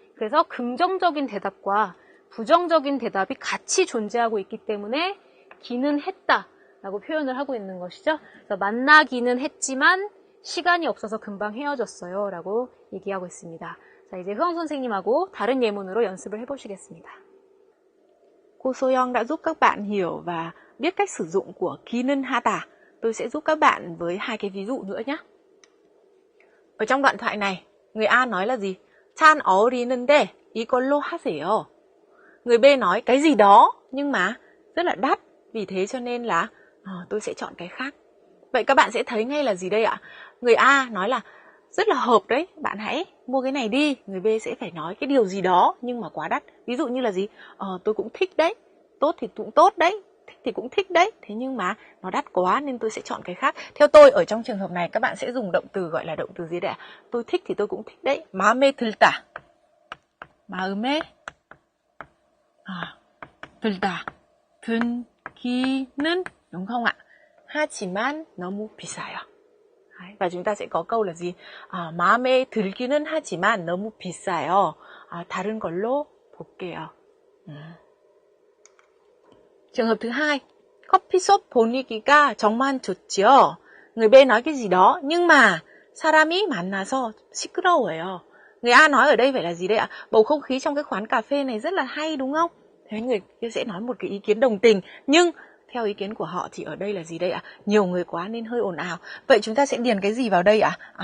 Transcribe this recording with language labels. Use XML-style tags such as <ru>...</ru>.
<ko>그래서 긍정적인 대답과 부정적인 대답이 같이 존재하고 있기 때문에 기는 했다 라고 표현을 하고 있는 것이죠. 그래서 만나기는 했지만 시간이 없어서 금방 헤어졌어요 라고 얘기하고 있습니다. 자, 이제 흐엉 선생님하고 다른 예문으로 연습을 해보시겠습니다.</ko> <vi>Cô Soyoung đã giúp các bạn hiểu và biết cách sử dụng của 기는 하다. Tôi sẽ giúp các bạn với 2 cái ví dụ nữa nhé. Ở trong đoạn thoại này, người A nói là gì?</vi> <ko>찬 어울리는데 이걸로 하세요.</ko> <vi>Người B nói cái gì đó nhưng mà rất là đắt, vì thế cho nên là tôi sẽ chọn cái khác. Vậy các bạn sẽ thấy ngay là gì đây ạ? Người A nói là rất là hợp đấy, bạn hãy mua cái này đi. Người B sẽ phải nói cái điều gì đó nhưng mà quá đắt. Ví dụ như là gì? Tôi cũng thích đấy, tốt thì cũng tốt đấy, thích thì cũng thích đấy, thế nhưng mà nó đắt quá nên tôi sẽ chọn cái khác. Theo tôi ở trong trường hợp này các bạn sẽ dùng động từ gọi là động từ gì đây ạ? Tôi thích thì tôi cũng thích đấy.</vi> <ko>마음에 들다. 마음에 들다.</ko> <vi>든기는 đúng không ạ?</vi> <ko>하지만 너무 비싸요.</ko> <vi>Và chúng ta sẽ có câu là gì?</vi> <ko>마음에 들기는 하지만 너무 비싸요. 다른 걸로 볼게요.</ko> <vi>Trường hợp thứ hai,</vi> <ko>커피숍 분위기가 정말 좋지요.</ko> <vi>Người B nói cái gì đó nhưng mà</vi> <ko>사람이 만나서 시끄러워요.</ko> <vi>Người A nói ở đây phải là gì đây ạ? Bầu không khí trong cái quán cà phê này rất là hay đúng không? Thế người kia sẽ nói một cái ý kiến đồng tình, nhưng theo ý kiến của họ thì ở đây là gì đây ạ? Nhiều người quá nên hơi ồn ào. Vậy chúng ta sẽ điền cái gì vào đây ạ?</vi>